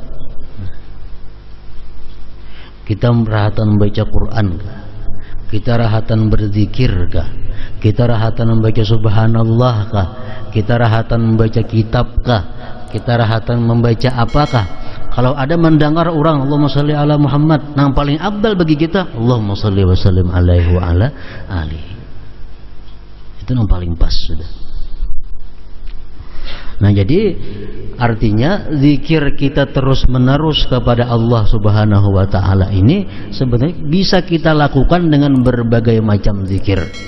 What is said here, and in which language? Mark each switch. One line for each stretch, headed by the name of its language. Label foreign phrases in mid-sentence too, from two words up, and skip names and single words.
Banjar: Kita rahatan membaca Quran kah? Kita rahatan berzikir kah? Kita rahatan membaca subhanallah kah? Kita rahatan membaca kitab kah? Kita rahatan membaca apakah?
Indonesian: Kalau ada mendengar orang
Arabic: Allahumma shalli ala Muhammad,
Indonesian: yang paling abdal bagi kita
Arabic: Allahumma shalli wa sallim alaihi wa ala alihi.
Indonesian: Itu yang paling pas sudah. Nah jadi artinya zikir kita terus menerus kepada Allah
Arabic: Subhanahu wa ta'ala
Indonesian: ini sebenarnya bisa kita lakukan dengan berbagai macam zikir.